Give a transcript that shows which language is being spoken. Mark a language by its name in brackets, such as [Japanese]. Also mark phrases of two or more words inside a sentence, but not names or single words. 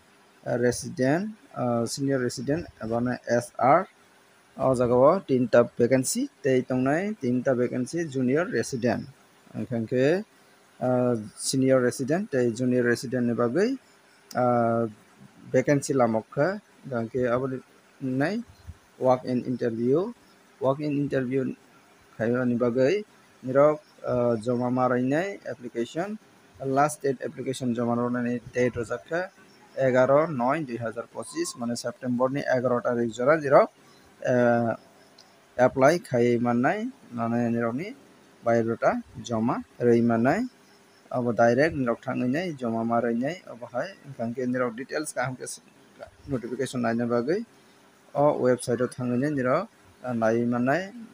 [Kok Borok] resident abone SR o jagao tinta vacancy tei tongnai tinta vacancy junior resident angkhankhe [English] senior resident [Kok Borok] tei [English] junior resident [Kok Borok] ni bagui vacancy lamokha gangke aboni nai [English] walk-in interview [Kok Borok] khaiyani bagui nirok joma marainai [English] application last date application [Kok Borok] joma marnai date rojakha 11/9/2025 [Bangla] মানে সেপ্টেম্বর [Kok Borok] ni 11 tarik jora nirok apply khai mannai মানে nirokni biodata joma roi mannai abo direct nirok thangui nai joma marai nai abo hai gangke nirok details kahamke notification naina bagui o website o thangui nai nirok nai mannai